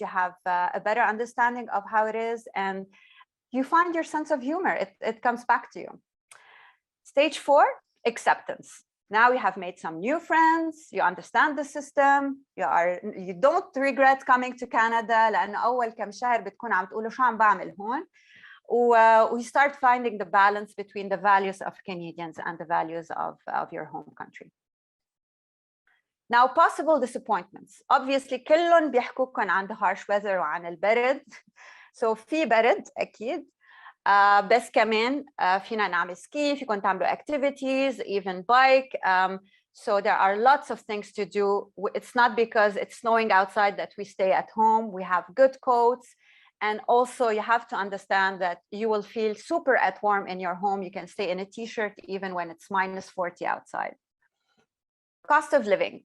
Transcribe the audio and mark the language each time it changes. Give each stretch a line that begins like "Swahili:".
English: You have a better understanding of how it is, and you find your sense of humor. It comes back to you. Stage 4, acceptance. Now you have made some new friends. You understand the system. You don't regret coming to Canada.
Arabic: لأن أول كم شهر بتكون عم تقولوا شو عم بعمل هون.
English: We start finding the balance between the values of Canadians and the values of your home country. Now, possible disappointments.
Arabic: Obviously, كلهم بيحكوكن عن
English: the harsh weather
Arabic: وعن البرد. So في برد أكيد. بس كمان فينا نعمل ski, فيكن تعملوا activities, even bike.
English: So there are lots of things to do. It's not because it's snowing outside that we stay at home. We have good coats. And also you have to understand that you will feel super at warm in your home. You can stay in a t-shirt even when it's -40 outside. cost of living.